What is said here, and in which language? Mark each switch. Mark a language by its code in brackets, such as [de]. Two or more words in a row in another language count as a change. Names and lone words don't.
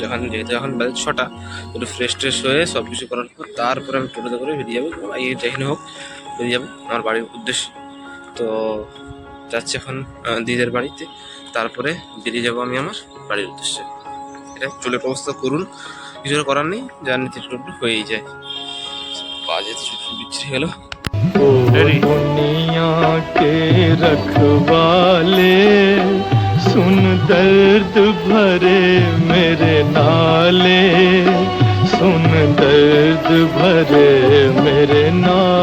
[bn] যেহেতু এখন বাজে 6টা, একটু ফ্রেশ ট্রেশ হয়ে সব কিছু করার পর তারপরে আমি টোটোতে করে বেরিয়ে যাবো, যেখানে হোক বেরিয়ে যাবো আমার বাড়ির উদ্দেশ্যে। তো যাচ্ছি এখন দিদিদের বাড়িতে, তারপরে বেরিয়ে যাবো আমি আমার বাড়ির উদ্দেশ্যে। এটা চুলের ব্যবস্থা করুন, কিছু করার নেই, যার নীতি হয়েই যায়। বাজে ছুটি বিচ্ছিরি গেল। [hi] दुनिया के रखवाले सुन दर्द भरे मेरे नाले, सुन दर्द भरे मेरे नाले।